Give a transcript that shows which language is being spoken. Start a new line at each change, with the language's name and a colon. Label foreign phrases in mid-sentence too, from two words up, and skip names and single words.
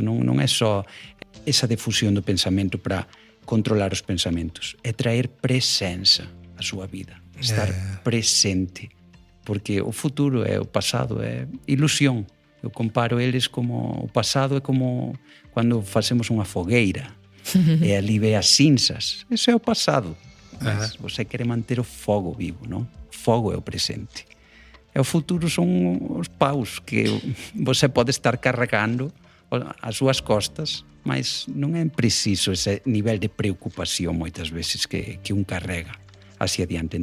Galician: Non é só esa difusión do pensamento para controlar os pensamentos, é traer presenza á súa vida, estar presente, porque o futuro é o pasado, é ilusión. Eu comparo eles como o pasado é como quando facemos unha fogueira e ali ve as cinzas. Ese é o passado.
Portuguese: Mas você quer manter o fogo vivo, não? O fogo é o presente. E o futuro são os paus que você pode estar carregando às suas costas, mas não é preciso esse nível de preocupação muitas vezes que um carrega hacia adiante.